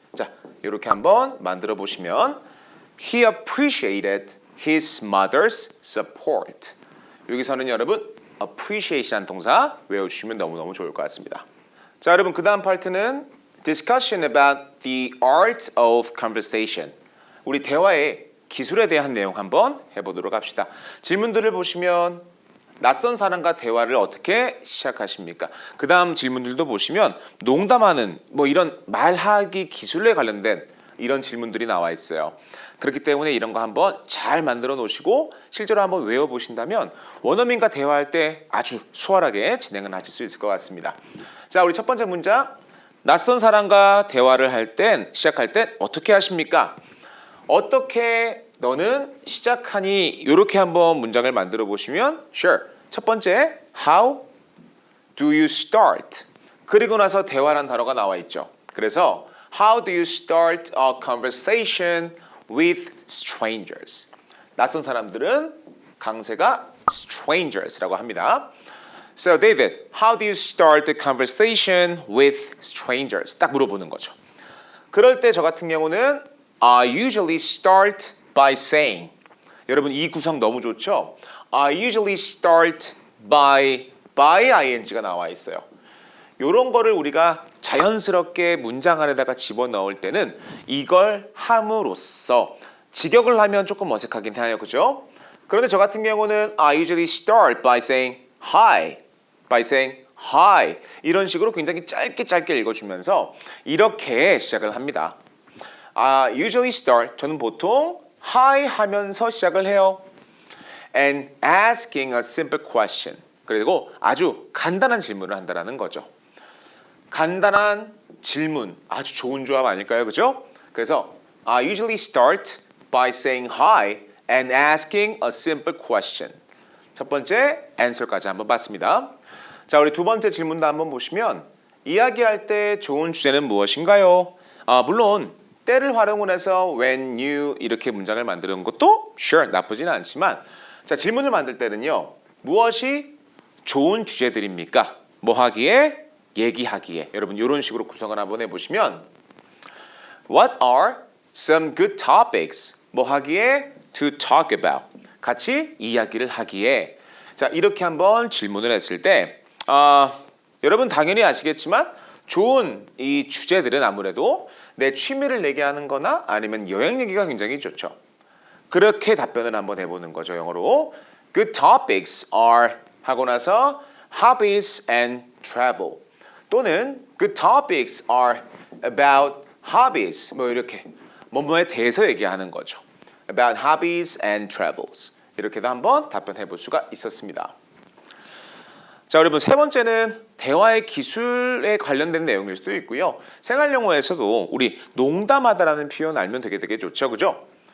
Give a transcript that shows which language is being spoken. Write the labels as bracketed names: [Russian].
[Korean] 자, 이렇게 한번 만들어 보시면 [English] he appreciated his mother's support. [Korean] 여기서는 여러분 appreciate이라는 동사 외워주시면 너무너무 좋을 것 같습니다. 자, 여러분 그 다음 파트는 [English] discussion about the art of conversation. [Korean] 우리 대화의 기술에 대한 내용 한번 해보도록 합시다. 질문들을 보시면 낯선 사람과 대화를 어떻게 시작하십니까? 그 다음 질문들도 보시면 농담하는 뭐 이런 말하기 기술에 관련된 이런 질문들이 나와 있어요. 그렇기 때문에 이런 거 한번 잘 만들어 놓으시고 실제로 한번 외워보신다면 원어민과 대화할 때 아주 수월하게 진행을 하실 수 있을 것 같습니다. 자, 우리 첫 번째 문장. 낯선 사람과 대화를 시작할 땐 어떻게 하십니까? 어떻게 너는 시작하니? 이렇게 한번 문장을 만들어 보시면 sure. 첫 번째 [English] how do you start? [Korean] 그리고 나서 대화란 단어가 나와 있죠. [English] 그래서 how do you start a conversation with strangers? [Korean] 낯선 사람들은 강세가 strangers라고 합니다. [English] So David, how do you start a conversation with strangers? [Korean] 딱 물어보는 거죠. 그럴 때 저 같은 경우는 [English] I usually start by saying. [Korean] 여러분 이 구성 너무 좋죠? [English] I usually start by ing가 [Korean] 나와 있어요. 이런 거를 우리가 자연스럽게 문장 안에다가 집어넣을 때는 이걸 함으로써 직역을 하면 조금 어색하긴 해요. 그죠? 그런데 저 같은 경우는 [English] I usually start by saying hi. by saying hi. [Korean] 이런 식으로 굉장히 짧게 읽어주면서 이렇게 시작을 합니다. [English] usually start. [Korean] 저는 보통 hi 하면서 시작을 해요. [English] And asking a simple question. [Korean] 그리고 아주 간단한 질문을 한다는 거죠. 간단한 질문, 아주 좋은 조합 아닐까요? 그죠? [English] 그래서 I usually start by saying hi and asking a simple question. [Korean] 첫 번째 answer까지 한번 봤습니다. 자, 우리 두 번째 질문도 한번 보시면 이야기할 때 좋은 주제는 무엇인가요? 물론 때를 활용을 해서 when you 이렇게 문장을 만드는 것도 sure 나쁘지는 않지만 자, 질문을 만들 때는요. 무엇이 좋은 주제들입니까? 뭐 하기에? 얘기하기에. 여러분 이런 식으로 구성을 한번 해보시면 [English] What are some good topics? [Korean] 뭐 하기에? [English] To talk about. [Korean] 같이 이야기를 하기에. 자, 이렇게 한번 질문을 했을 때 여러분 당연히 아시겠지만 좋은 이 주제들은 아무래도 내 취미를 얘기하는 거나 아니면 여행 얘기가 굉장히 좋죠. 그렇게 답변을 한번 해보는 거죠. 영어로 [English] Good topics are [Korean] 하고 나서 [English] hobbies and travel [Korean] 또는 [English] Good topics are about hobbies [Korean] 뭐 이렇게 뭐뭐에 대해서 얘기하는 거죠. [English] About hobbies and travels [Korean] 이렇게도 한번 답변해 볼 수가 있었습니다. 자, 여러분 세 번째는 대화의 기술에 관련된 내용일 수도 있고요. 생활 용어에서도 우리 농담하다라는 표현 알면 되게 좋죠. 그죠?